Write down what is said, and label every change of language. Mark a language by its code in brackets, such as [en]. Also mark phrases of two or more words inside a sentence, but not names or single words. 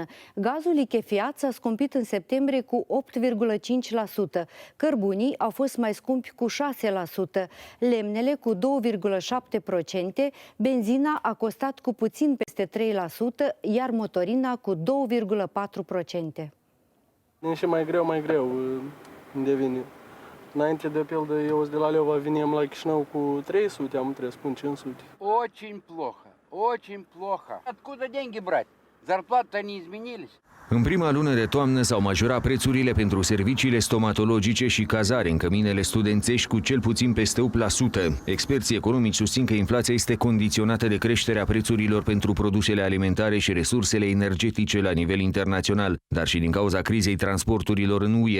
[ro] Gazul lichefiat s-a scumpit în septembrie cu 8,5%, cărbunii au fost mai scumpi cu 6%, lemnele cu 2,7%, benzina a costat cu puțin peste 3%, iar motorina cu 2,4%. Din și mai greu devine. Înainte de pildă, eu de la Leova veneam la Chișinău cu 300, am trebuit să spun 500. [ru] Очень плохо. Откуда деньги брать? Зарплаты-то не изменились. [ro] În prima lună de toamnă s-au majorat prețurile pentru serviciile stomatologice și cazare în căminele studențești cu cel puțin peste 8%. Experții economici susțin că inflația este condiționată de creșterea prețurilor pentru produsele alimentare și resursele energetice la nivel internațional, dar și din cauza crizei transporturilor în UE.